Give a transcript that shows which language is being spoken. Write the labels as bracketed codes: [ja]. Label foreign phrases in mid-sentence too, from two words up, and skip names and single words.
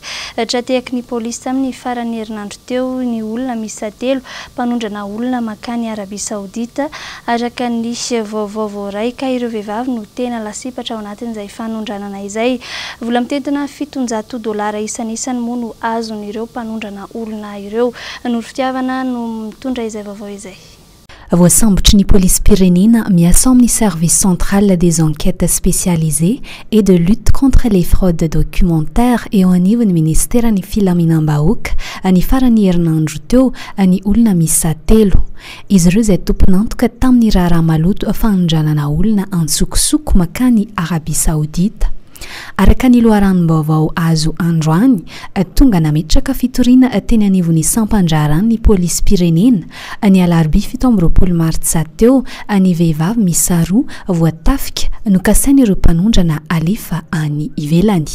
[mg] Tratehaky ny polisy tamin'ny farany herinandro teo ny olona miisa 3 mpanondrana olona makany Arabia Saodita araka ny vaovao voaray ka ireo vehivavy no tena lasipatra ao anatin'izay fanondranana izay. Vola mitentina $700 isan'isany moa no azon'ireo mpanondrana olona ireo. Noro fitiavana no mitondra izay vaovao izay. Voasambotry ny polisy pirenena miasa amin'ny [fr] service central des enquêtes spécialisées et de lutte contre les fraudes documentaires [mg] eo anivon'ny ministeran'ny filaminam-bahoaka ny farany herinandro teo ny olona miisa 3. Izy ireo izay tomponantoka tamin'ny raharaha maloto fanondranana olona antsokosoko makany Arabia Saodita. Araka ny loharanom-baovao azo androany tonga nametraka fitoriana teny anivon'ny sampandraran'ny polisy pirenena ny alarobia 17 martsa teo ny vehivavy miisa 2 voatafika nokasain'ireo mpanondrana alefa any ivelany.